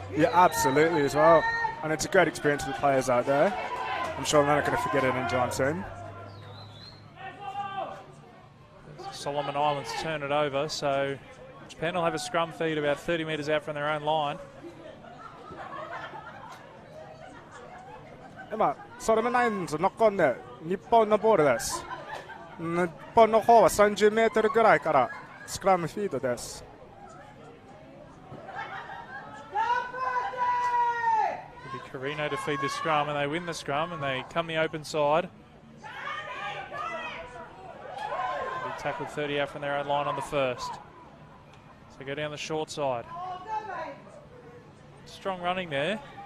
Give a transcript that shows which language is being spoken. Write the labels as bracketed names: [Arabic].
[English] Yeah, absolutely as well. And it's a great experience for the players out there. I'm sure they're not going to forget it anytime soon. Solomon Islands turn it over, so Japan will have a scrum feed about 30 metres out from their own line. [Japanese] 今、ソロムナインズノックオンで日本のボールです。日本の方は30メートルぐらいからスクラムフィードです。 [English] It'll be Carino to feed the scrum, and they win the scrum, and they come the open side. They'll be tackled 30 out from their own line on the first. So go down the short side. Strong running there.